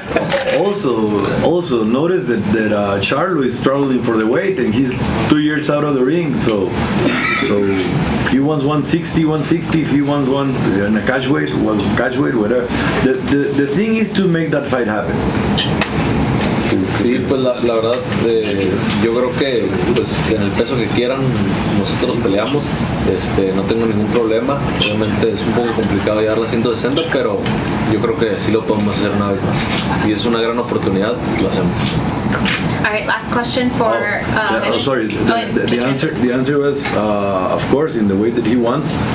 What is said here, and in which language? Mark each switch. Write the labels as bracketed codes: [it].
[en] Also notice that Charlo is struggling for the weight, and he's 2 years out of the ring. So if he wants 160, if he wants one in a catch weight, whatever. The thing is to make that fight happen. [es] Sí, pues la verdad, yo creo que pues en el peso que quieran nosotros peleamos, no tengo ningún problema. Obviamente es un poco complicado llegar a las 160, pero yo creo que sí lo podemos hacer una vez más. Si es una gran oportunidad, lo hacemos. [en] All right, last question for. Sorry. The answer was, of course, in the way that he wants.